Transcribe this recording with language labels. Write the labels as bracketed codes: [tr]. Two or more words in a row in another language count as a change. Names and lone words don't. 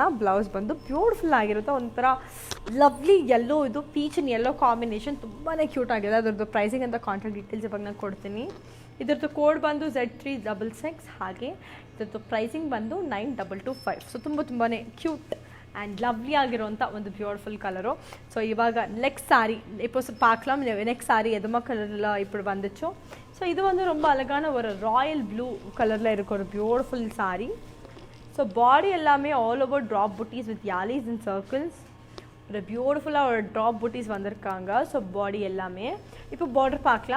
[kn] ಬ್ಲೌಸ್ ಬಂದು ಬ್ಯೂಟಿಫುಲ್ ಆಗಿರುತ್ತೆ, ಒಂಥರ [en] lovely yellow, [kn] ಇದು [en] peach and yellow combination [kn] ತುಂಬಾ ಕ್ಯೂಟ್ ಆಗಿದೆ. ಅದರದ್ದು ಪ್ರೈಸಿಂಗ್ ಅಂತ [en] contact details [kn] ಇವಾಗ ನಾನು ಕೊಡ್ತೀನಿ. ಇದರದ್ದು ಕೋಡ್ ಬಂದು Z366, ಹಾಗೆ ಇದರದ್ದು ಪ್ರೈಸಿಂಗ್ ಬಂದು 9225. ಸೊ ತುಂಬಾ [en] cute and lovely [kn] ಆಗಿರುವಂಥ ಒಂದು ಬ್ಯೂಟಿಫುಲ್ కలరు. ಸೋ ಇವಾಗ ನೆಕ್ಸ್ಟ್ ಸಾರೀ [ta] இப்போ பார்க்கலாம். [en] next saree [ta] எதுமா கலரில் ఇప్పుడు வந்துச்சோ. ஸோ இது வந்து ரொம்ப அழகான ஒரு [en] royal blue [ta] கலரில் இருக்க ஒரு பியூட்டிஃபுல் சாரி. ஸோ பாடி எல்லாமே [en] all over drop butties with jaalis and circles. [ta] ஒரு பியூட்டிஃபுல்லாக ஒரு ட்ராப் புட்டீஸ் வந்திருக்காங்க. ஸோ பாடி எல்லாமே இப்போ பார்டர் பார்க்கலாம்.